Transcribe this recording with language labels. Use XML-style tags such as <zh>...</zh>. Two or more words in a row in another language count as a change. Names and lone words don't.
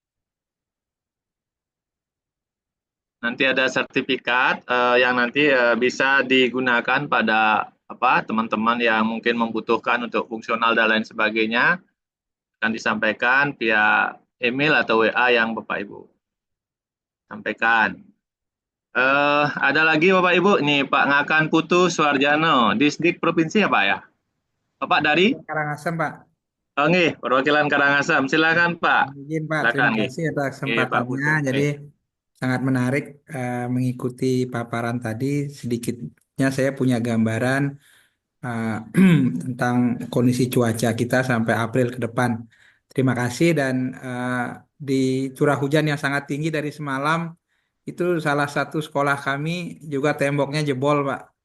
<id>Nanti ada sertifikat yang nanti bisa digunakan pada teman-teman yang mungkin membutuhkan untuk fungsional dan lain sebagainya, akan disampaikan via email atau WA yang Bapak Ibu sampaikan. Ada lagi Bapak Ibu, nih Pak Ngakan Putu Suarjano, Distrik Provinsi ya Pak ya? Bapak dari? Karangasem Pak. Nggih, perwakilan Karangasem, silakan Pak. Izin Pak, terima kasih atas kesempatannya. Jadi sangat menarik mengikuti paparan tadi. Sedikitnya saya punya gambaran tentang kondisi cuaca kita sampai April ke depan. Terima kasih dan di curah hujan yang sangat tinggi dari semalam itu salah satu sekolah kami juga temboknya jebol Pak.</id>